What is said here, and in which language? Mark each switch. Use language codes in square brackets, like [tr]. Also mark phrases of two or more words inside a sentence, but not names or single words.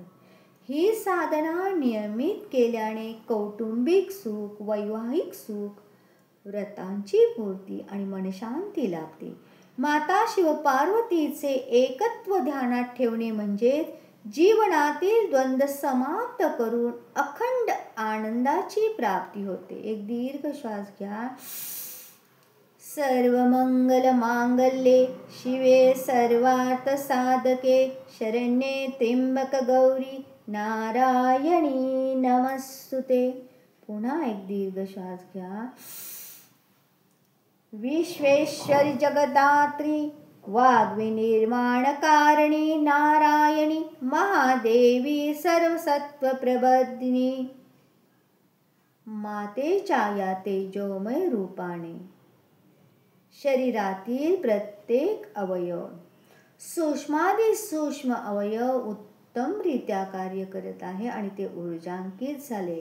[mr] ही साधना नियमित केल्याने कौटुंबिक सुख, वैवाहिक सुख, व्रतांची पूर्ती आणि मनशांती लाभते. माता शिवपार्वतीचे एकत्व ध्यानात ठेवणे म्हणजे जीवनातील द्वंद्व समाप्त करून अखंड आनंदाची प्राप्ती होते. एक दीर्घ श्वास घ्या. [sa] सर्वमंगल मांगल्ये शिवे सर्वार्थ साधके शरण्ये त्र्यंबक गौरी नारायणी नमस्तुते. [mr] पुन्हा एक दीर्घ श्वास घ्या. [sa] विश्वेश्वरी जगदात्री वाग्विनिर्माणकारिणी नारायणी महादेवी सर्वसत्व प्रबोधिनी. [mr] मातेच्या या तेजोमय रूपाने शरीरातील प्रत्येक अवयव, सूक्ष्मादी सूक्ष्म अवयव उत्तमरित्या कार्य करत आहे आणि ते ऊर्जांकित झाले.